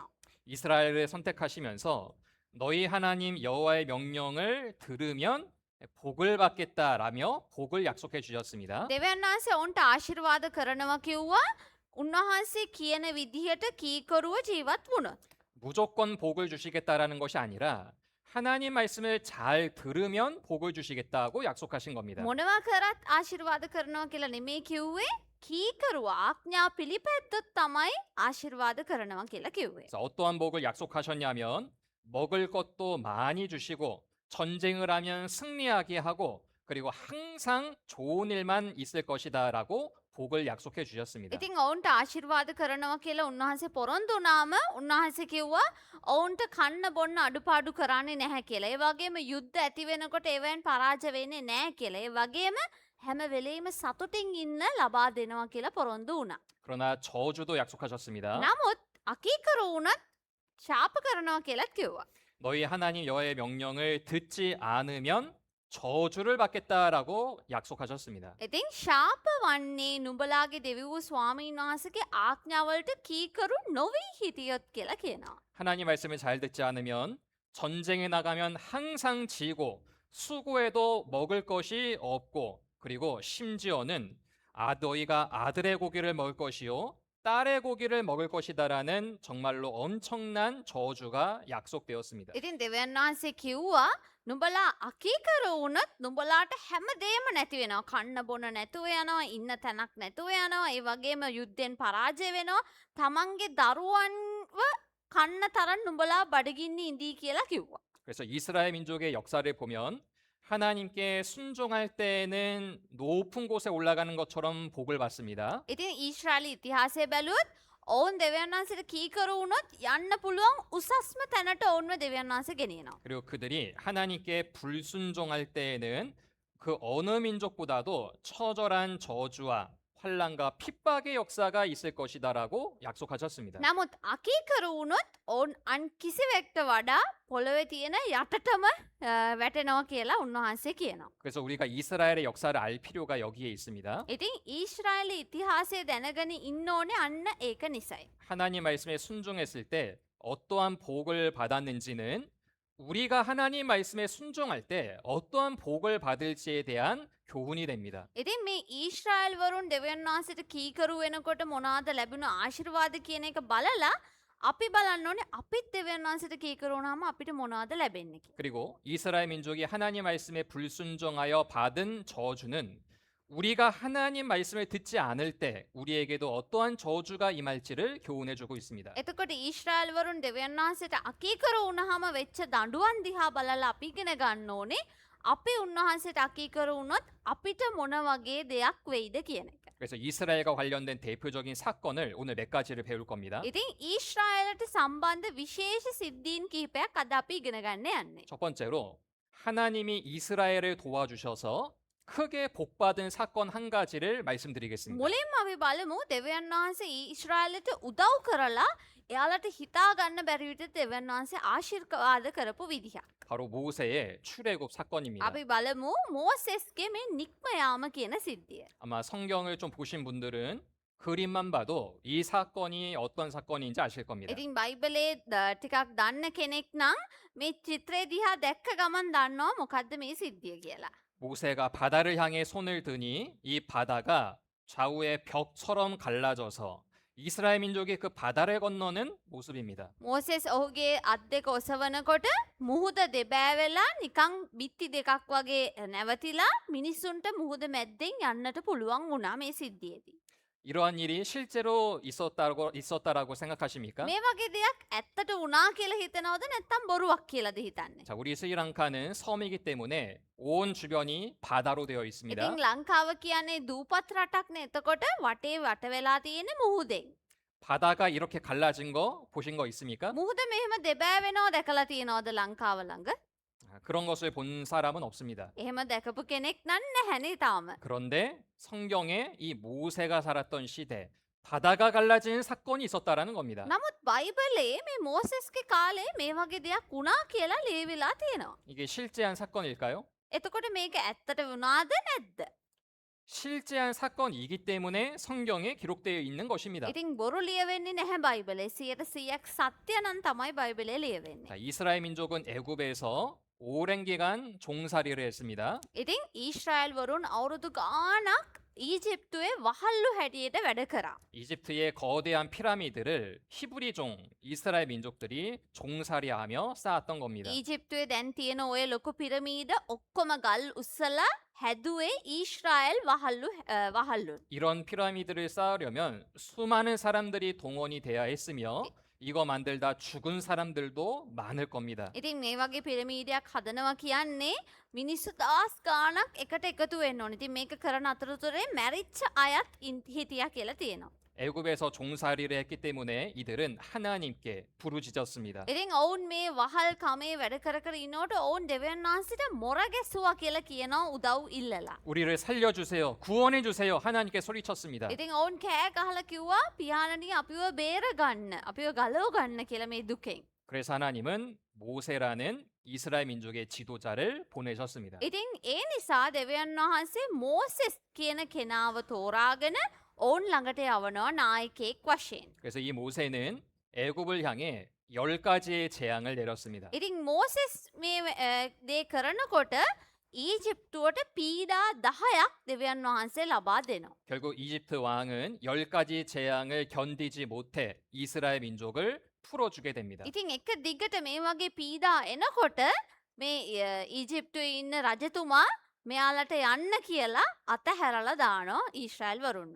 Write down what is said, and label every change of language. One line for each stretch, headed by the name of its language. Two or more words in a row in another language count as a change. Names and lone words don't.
Korean: 이스라엘을 선택하시면서 너희 하나님 여호와의 명령을 들으면 복을 받겠다라며 복을 약속해 주셨습니다.
Sinhala: දෙවියන් වහන්සේ ඔවුන්ට ආශිර්වාද කරනවා කිව්වා. උන්වහන්සේ කියන විදිහට කීකරුව ජීවත් වුණොත්.
Korean: 무조건 복을 주시겠다라는 것이 아니라 하나님 말씀을 잘 들으면 복을 주시겠다고 약속하신 겁니다.
Sinhala: මොනවා කරත් ආශිර්වාද කරනවා කියලා නෙමෙයි කිව්වේ. කීකරුව ආඥා පිළිපැද්දොත් තමයි ආශිර්වාද කරනවා කියලා කිව්වේ.
Korean: 그래서 어떠한 복을 약속하셨냐면 먹을 것도 많이 주시고 전쟁을 하면 승리하게 하고 그리고 항상 좋은 일만 있을 것이다라고 복을 약속해 주셨습니다.
Sinhala: ඉතින් ඔවුන්ට ආශිර්වාද කරනවා කියලා උන්වහන්සේ පොරොන්දු වුණාම උන්වහන්සේ කිව්වා ඔවුන්ට කන්න බොන්න අඩුපාඩු කරන්නේ නැහැ කියලා. ඒ වගේම යුද්ධ ඇති වෙනකොට ඒවෙන් පරාජය වෙන්නේ නැහැ කියලා. ඒ වගේම හැම වෙලෙම සතුටින් ඉන්න ලබා දෙනවා කියලා පොරොන්දු වුණා.
Korean: 그러나 저주도 약속하셨습니다.
Sinhala: නමුත් අකීකරු වුණත් ශාප කරනවා කියලාත් කිව්වා.
Korean: 너희 하나님 여호와의 명령을 듣지 않으면 저주를 받겠다라고 약속하셨습니다.
Sinhala: ඉතින් ශාප වන්නේ නුඹලාගේ දෙවි වූ ස්වාමීන් වහන්සේගේ ආඥාවලට කීකරු නොවී හිටියොත් කියලා කියනවා.
Korean: 하나님 말씀을 잘 듣지 않으면 전쟁에 나가면 항상 지고 수고해도 먹을 것이 없고 그리고 심지어는 너희가 아들의 고기를 먹을 것이요 딸의 고기를 먹을 것이다라는 정말로 엄청난 저주가 약속되었습니다.
Sinhala: ඉතින් දෙවියන් වහන්සේ කිව්වා නුඹලා අකීකරු වුණොත් නුඹලාට හැමදේම නැති වෙනවා. කන්න බොන නැතුව යනවා, ඉන්න තැනක් නැතුව යනවා, ඒ වගේම යුද්ධෙන් පරාජය වෙනවා. තමන්ගේ දරුවන්ව කන්න තරම් නුඹලා බඩගින්නේ ඉඳී කියලා කිව්වා.
Korean: 그래서 이스라엘 민족의 역사를 보면 하나님께 순종할 때는 높은 곳에 올라가는 것처럼 복을 받습니다.
Sinhala: ඉතින් ඊශ්‍රායලී ඉතිහාසය බැලුවොත් ඔවුන් දෙවියන් වහන්සේට කීකරු වුණොත් යන්න පුළුවන් උසස්ම තැනට ඔවුන්ව දෙවියන් වහන්සේ ගෙනියනවා.
Korean: 그리고 그들이 하나님께 불순종할 때에는 그 어느 민족보다도 처절한 저주와 환란과 핍박의 역사가 있을 것이다라고 약속하셨습니다.
Sinhala: නමුත් අකීකරු වුණොත් ඔවුන් අන් කිසිවෙක්ට වඩා පොළොවේ තියෙන යටටම වැටෙනවා කියලා උන්වහන්සේ කියනවා.
Korean: 그래서 우리가 이스라엘의 역사를 알 필요가 여기에 있습니다.
Sinhala: ඉතින් ඊශ්‍රායලී ඉතිහාසය දැනගෙන ඉන්න ඕනේ අන්න ඒක නිසයි.
Korean: 하나님 말씀에 순종했을 때 어떠한 복을 받았는지는 우리가 하나님 말씀에 순종할 때 어떠한 복을 받을지에 대한 교훈이 됩니다.
Sinhala: ඉතින් මේ ඊශ්‍රායල් වරුන් දෙවියන් වහන්සේට කීකරු වෙනකොට මොනවාද ලැබුණ ආශිර්වාද කියන එක බලලා අපි බලන්න ඕනේ අපිත් දෙවියන් වහන්සේට කීකරු වුණාම අපිට මොනවද ලැබෙන්නේ කියලා.
Korean: 그리고 이스라엘 민족이 하나님 말씀에 불순종하여 받은 저주는 우리가 하나님 말씀을 듣지 않을 때 우리에게도 어떠한 저주가 임할지를 교훈해주고 있습니다.
Sinhala: එතකොට ඊශ්‍රායල් වරුන් දෙවියන් වහන්සේට අකීකරු වුණාම වෙච්ච දඬුවම් දිහා බලලා අපි ඉගෙන ගන්න ඕනේ. අපි උන්වහන්සේට අකීකරු වුණොත් අපිට මොන වගේ දෙයක් වෙයිද කියන එක.
Korean: 그래서 이스라엘과 관련된 대표적인 사건을 오늘 몇 가지를 배울 겁니다.
Sinhala: ඉතින් ඊශ්‍රායලට සම්බන්ධ විශේෂ සිද්ධීන් කිහිපයක් අද අපි ඉගෙන ගන්න යන්නේ.
Korean: 첫 번째로 하나님이 이스라엘을 도와주셔서 크게 복받은 사건 한 가지를 말씀드리겠습니다.
Sinhala: මුලින්ම අපි බලමු දෙවියන් වහන්සේ ඊශ්‍රායලට උදව් කරලා එයාලට හිතා ගන්න බැරි විදිහට දෙවියන් වහන්සේ ආශිර්වාද කරපු විදිහ.
Korean: 바로 모세의 출애굽 사건입니다.
Sinhala: අපි බලමු මෝසෙස්ගේ මේ නික්ම යාම කියන සිද්ධිය.
Korean: 아마 성경을 좀 보신 분들은 그림만 봐도 이 사건이 어떤 사건인지 아실 겁니다.
Sinhala: ඉතින් බයිබලේ ටිකක් දන්න කෙනෙක් නම් මේ චිත්‍රය දිහා දැක්ක ගමන් දන්නවා මොකද්ද මේ සිද්ධිය කියලා.
Korean: 모세가 바다를 향해 손을 드니 이 바다가 좌우의 벽처럼 갈라져서 이스라엘 민족이 그 바다를 건너는 모습입니다.
Sinhala: මෝසෙස් ඔහුගේ අත් දෙක ඔසවනකොට මුහුද දෙබෑ වෙලා නිකන් බිත්ති දෙකක් වගේ නැවතිලා මිනිස්සුන්ට මුහුද මැද්දෙන් යන්නට පුළුවන් වුණා මේ සිද්ධියේදී.
Korean: 이러한 일이 실제로 있었다라고 생각하십니까?
Sinhala: මේ වගේ දෙයක් ඇත්තට වුණා කියලා හිතනවද නැත්නම් බොරුවක් කියලාද හිතන්නේ?
Korean: 자, 우리 스리랑카는 섬이기 때문에 온 주변이 바다로 되어 있습니다.
Sinhala: ඉතින් ලංකාව කියන්නේ දූපත් රටක්නේ. එතකොට වටේ වට වෙලා තියෙන්නේ මුහුදෙන්.
Korean: 바다가 이렇게 갈라진 거 보신 거 있습니까?
Sinhala: මුහුද මෙහෙම දෙබෑ වෙනව දැකලා තියෙනවද ලංකාව ළඟ?
Korean: 그런 것을 본 사람은 없습니다.
Sinhala: එහෙම දැකපු කෙනෙක් නම් නැහැනේ තාම.
Korean: 그런데 성경에 이 모세가 살았던 시대 바다가 갈라진 사건이 있었다라는 겁니다.
Sinhala: නමුත් බයිබලේ මේ මෝසෙස්ගේ කාලේ මේ වගේ දෙයක් වුණා කියලා ලියවිලා තියෙනවා.
Korean: 이게 실제한 사건일까요?
Sinhala: එතකොට මේක ඇත්තට වුණාද නැද්ද?
Korean: 실제한 사건이기 때문에 성경에 기록되어 있는 것입니다.
Sinhala: ඉතින් බොරු ලියවෙන්නේ නැහැ බයිබලේ. 100% සත්‍ය නම් තමයි බයිබලේ ලියවෙන්නේ.
Korean: 자, 이스라엘 민족은 애굽에서 오랜 기간 종살이를 했습니다.
Sinhala: ඉතින් ඊශ්‍රායල් වරුන් අවුරුදු ගාණක් ඊජිප්තුවේ වහල්ලු හැටියට වැඩ කරා.
Korean: 이집트의 거대한 피라미드를 히브리종 이스라엘 민족들이 종살이하며 쌓았던 겁니다.
Sinhala: ඊජිප්තුවේ දැන් තියෙන ඔය ලොකු පිරමීඩ ඔක්කොම ගල් උස්සලා හැදුවේ ඊශ්‍රායල් වහල්ලු.
Korean: 이런 피라미드를 쌓으려면 수많은 사람들이 동원이 돼야 했으며 이거 만들다 죽은 사람들도 많을 겁니다.
Sinhala: ඉතින් මේ වගේ පිරමීඩයක් හදනවා කියන්නේ මිනිස්සු දහස් ගාණක් එකට එකතු වෙන්න ඕනේ. ඉතින් මේක කරන අතරතුරේ මැරිච්ච අයත් හිටියා කියලා තියෙනවා.
Korean: 애굽에서 종살이를 했기 때문에 이들은 하나님께 부르짖었습니다.
Sinhala: ඉතින් ඔවුන් මේ වහල් කමේ වැඩ කර කර ඉනකොට ඔවුන් දෙවියන් වහන්සේට මොර ගැසුවා කියලා කියනවා උදව් ඉල්ලලා.
Korean: 우리를 살려주세요. 구원해주세요. 하나님께 소리쳤습니다.
Sinhala: ඉතින් ඔවුන් කෑ ගහලා කිව්වා පියාණනි අපිව බේර ගන්න. අපිව ගලව ගන්න කියලා මේ දුකෙන්.
Korean: 그래서 하나님은 모세라는 이스라엘 민족의 지도자를 보내셨습니다.
Sinhala: ඉතින් ඒ නිසා දෙවියන් වහන්සේ මෝසෙස් කියන කෙනාව තෝරාගෙන ඔවුන් ළඟට යවනවා නායකයෙක් වශයෙන්.
Korean: 그래서 이 모세는 애굽을 향해 10가지의 재앙을 내렸습니다.
Sinhala: ඉතින් මෝසෙස් මේ දේ කරනකොට ඊජිප්තුවට පීඩා 10ක් දෙවියන් වහන්සේ ලබා දෙනවා.
Korean: 결국 이집트 왕은 10가지 재앙을 견디지 못해 이스라엘 민족을 풀어주게 됩니다.
Sinhala: ඉතින් එක දිගට මේ වගේ පීඩා එනකොට මේ ඊජිප්තුවේ ඉන්න රජතුමා මෙයාලට යන්න කියලා අතහැරලා දානවා ඊශ්‍රායල් වරුන්ව.